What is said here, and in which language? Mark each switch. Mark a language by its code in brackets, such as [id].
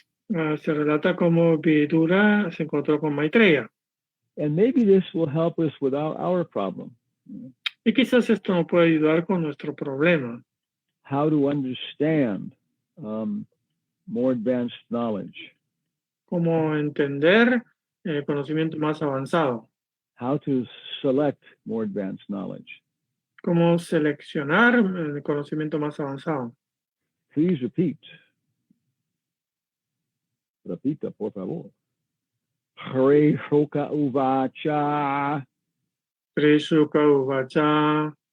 [es] se relata cómo Vidura se encontró con Maitreya. [en] And maybe this will help us with our problem. [es] Y quizás esto nos puede ayudar con nuestro problema. [en] How to understand more advanced knowledge. [es] Cómo entender el conocimiento más avanzado. [en] How to select more advanced knowledge. [es] Cómo seleccionar el conocimiento más avanzado. [en] Please repeat. [es] Repita, por favor. [sa] Hare Shoka Uvacha. Hare Shoka Uvacha.